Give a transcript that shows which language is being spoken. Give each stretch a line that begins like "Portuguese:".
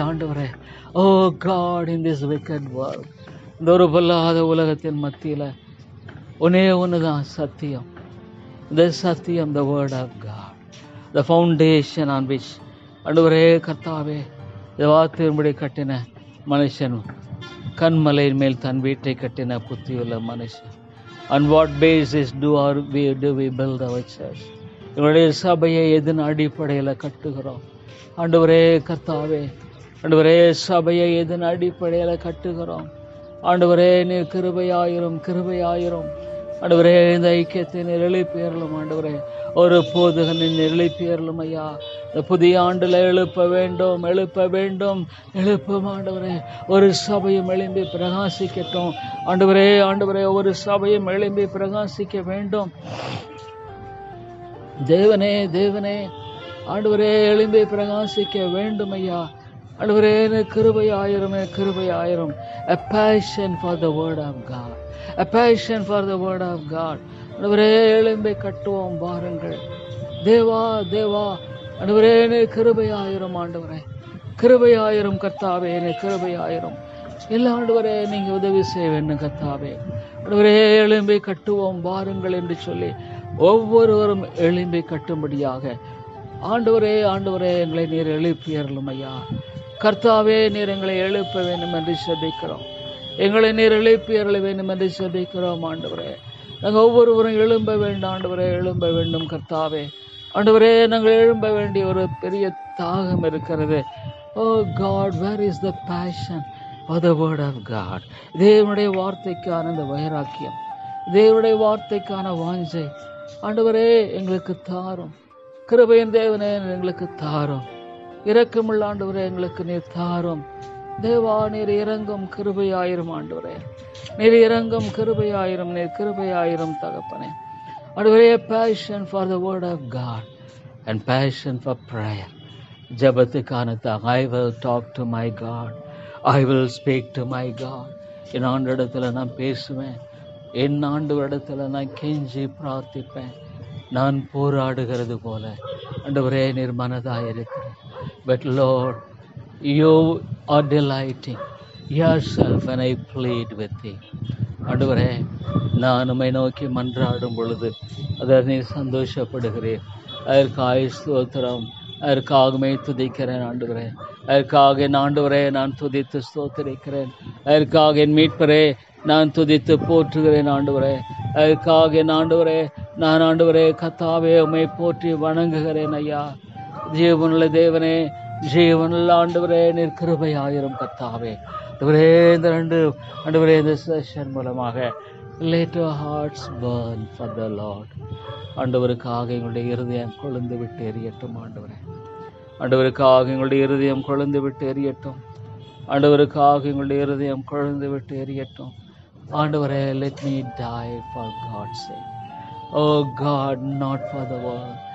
Tamil: ஆண்டவரே,
English: oh God, in this wicked world,
Tamil: இந்த ஒரு பொல்லாத உலகத்தின் மத்தியில் ஒன்னே ஒன்றுதான் சத்தியம். இந்த சத்தியம்,
English: the word of God, the foundation on which
Tamil: ஆண்டவரே கர்த்தாவே வார்த்தையின்படி கட்டின மனுஷன், கண்மலையின் மேல் தன் வீட்டை கட்டின புத்தியுள்ள மனுஷன்.
English: On what basis do we build our church?
Tamil: எங்களுடைய சபையை எதன் அடிப்படையில் கட்டுகிறோம் ஆண்டவரே கர்த்தாவே? ஆண்டவரே சபையை எதன் அடிப்படையில் கட்டுகிறோம் ஆண்டவரே? நீர் கிருபையாயிரும், கிருபையாயிரும். ஆண்டவரே இந்த ஐக்கியத்தை நீர் எழுப்பியறலும் ஆண்டவரே, ஒரு போதகனை நீர் எழுப்பியறலும் ஐயா. இந்த புதிய ஆண்டுல எழுப்ப வேண்டும், எழுப்ப வேண்டும், எழுப்பும் ஆண்டவரே. ஒரு சபையும் எழும்பி பிரகாசிக்கட்டும் ஆண்டவரே. ஆண்டவரே, ஒரு சபையும் எழும்பி பிரகாசிக்க வேண்டும். தேவனே, தேவனே, ஆண்டவரே, எழும்பி பிரகாசிக்க வேண்டும் ஐயா. ஆண்டவரே, கிருபையாயிரம், கிருபையாயிரம்.
English: A passion for the word of God, a passion for the word of God.
Tamil: ஆண்டவரே, எழும்பி கட்டுவோம் வாருங்கள். தேவா, தேவா, ஆண்டவரே, கிருபையாயிரம் ஆண்டவரே, கிருபையாயிரம் கர்த்தாவே, கிருபையாயிரம். எல்லா ஆண்டவரே, நீங்க உதவி செய்ய வேண்டும் கர்த்தாவே. ஆண்டவரே, எழும்பி கட்டுவோம் வாருங்கள் என்று சொல்லி ஒவ்வொருவரும் எழும்பி கட்டும்படியாக ஆண்டவரே, ஆண்டவரே, எங்களை நீர் எழுப்பியறலும் ஐயா. கர்த்தாவே, நீர் எங்களை எழுப்ப வேண்டும் என்று செபிக்கிறோம். எங்களை நீர் எழுப்பியறல வேண்டும் என்று செபிக்கிறோம் ஆண்டவரே. நாங்கள் ஒவ்வொருவரும் எழும்ப வேண்டும் ஆண்டவரே, எழும்ப வேண்டும் கர்த்தாவே. ஆண்டவரே, நாங்கள் எழும்ப வேண்டிய ஒரு பெரிய தாகம் இருக்கிறது.
English: Oh God, where is the passion for the word of God?
Tamil: தேவனுடைய வார்த்தைக்கான இந்த வைராக்கியம், தேவனுடைய வார்த்தைக்கான வாஞ்சை ஆண்டவரே எங்களுக்கு தாரும். கிருபையின் தேவனே, எங்களுக்கு தாரும். இரக்கமுள்ள ஆண்டவரே, எங்களுக்கு நீர் தாரும். தேவா, நீர் இறங்கும், கிருபையாயிரம் ஆண்டவரே, நீர் இறங்கும், கிருபையாயிரம், நீர் கிருபையாயிரம் தகப்பனே.
English: ஆண்டவரே, passion for the word of God and passion for prayer. ஜெபத்துக்கான I will talk to my God, I will speak to my God.
Tamil: என் ஆண்டவரிடத்துல நான் பேசுவேன், என் ஆண்டவரிடத்துல நான் கெஞ்சி பிரார்த்திப்பேன். நான் போராடுகிறது போல ஆண்டவரே நீர் மனதாயிருக்கிறேன்.
English: But Lord, you are delighting yourself when I plead with thee.
Tamil: ஆண்டவரே, நான் உம்மை நோக்கி மன்றாடும் பொழுது அதை நீர் சந்தோஷப்படுகிறேன். அதற்காக ஸ்தோத்திரம், அதற்காகவே துதிக்கிறேன் ஆண்டவரே. அதற்காக என் ஆண்டவரே நான் துதித்து ஸ்தோத்திரிக்கிறேன். அதற்காக என் மீட்பரே நான் துதித்து போற்றுகிறேன் ஆண்டவரே. அதற்காக என் ஆண்டவரே நான் ஆண்டவரே கர்த்தாவே உம்மை போற்றி வணங்குகிறேன் ஐயா. ஜீவனுள்ள தேவனே, ஜீவனுள்ள ஆண்டவரே, நீர் கிருபையாயிரம் கர்த்தாவே. ஆண்டவரே, இந்த ஆண்டவரே இந்த செஷன் மூலமாக
English: let our hearts burn for the Lord.
Tamil: ஆண்டவருக்காக எங்களுடைய இருதயம் கொழுந்து விட்டு எரியட்டும் ஆண்டவரே. ஆண்டவருக்காக எங்களுடைய இருதயம் கொழுந்து விட்டு எரியட்டும். ஆண்டவருக்காக எங்களுடைய இருதயம் கொழுந்து விட்டு எரியட்டும் ஆண்டவரே.
English: let me die for God's sake. Oh God, not for the world.